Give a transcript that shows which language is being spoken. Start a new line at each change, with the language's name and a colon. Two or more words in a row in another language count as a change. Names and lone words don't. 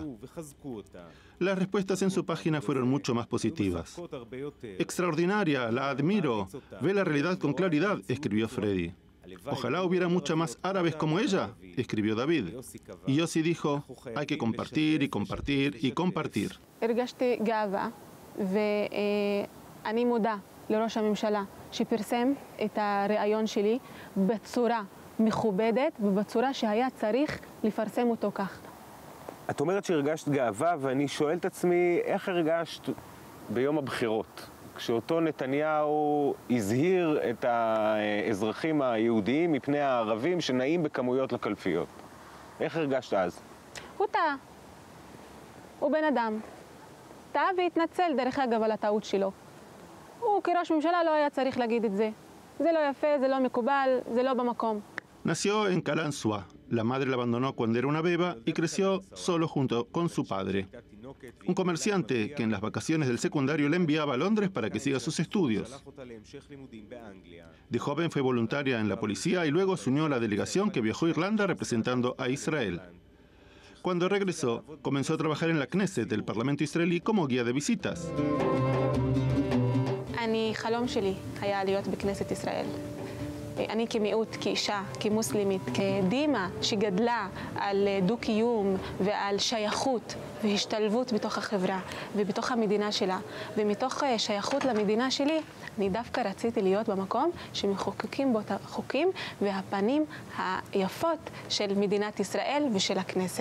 Spanish: Las respuestas en su página fueron mucho más positivas. Extraordinaria, la admiro, ve la realidad con claridad, escribió Freddy. Ojalá hubiera muchas más árabes como ella, escribió David. Y Yossi dijo: hay que compartir y compartir y compartir.
Hebrew: הרגשתי גאווה, ואני מודה לראש הממשלה שפרסם את הרעיון שלי בצורה מכובדת ובצורה שהיה צריך לפרסם אותו כך. את אומרת שהרגשת גאווה, ואני שואל את עצמי, איך הרגשת ביום הבחירות? כשאותו נתניהו הזהיר את האזרחים היהודיים מפני הערבים שנעים בכמויות לקלפיות. איך הרגשת אז? הוא טעה. הוא בן אדם. טעה והתנצל דרך אגב על הטעות שלו. הוא כראש ממשלה לא היה צריך להגיד את זה. זה לא יפה, זה לא מקובל, זה לא במקום.
Spanish: Nació en Kalanzua. La madre la abandonó cuando era una beba y creció solo junto con su padre. Un comerciante que en las vacaciones del secundario le enviaba a Londres para que siga sus estudios. De joven fue voluntaria en la policía y luego se unió a la delegación que viajó a Irlanda representando a Israel. Cuando regresó, comenzó a trabajar en la Knesset, el Parlamento israelí, como guía de visitas.
Hebrew: חלום שלי היה להיות בכנסת ישראל. אני כמיעוט, כאישה, כמוסלמית, כדימה שגדלה על דו-קיום ועל שייכות והשתלבות בתוך החברה ובתוך המדינה שלה, ומתוך שייכות למדינה שלי, אני דווקא רציתי להיות במקום שמחוקקים בו את החוקים והפנים היפות של מדינת ישראל ושל הכנסת.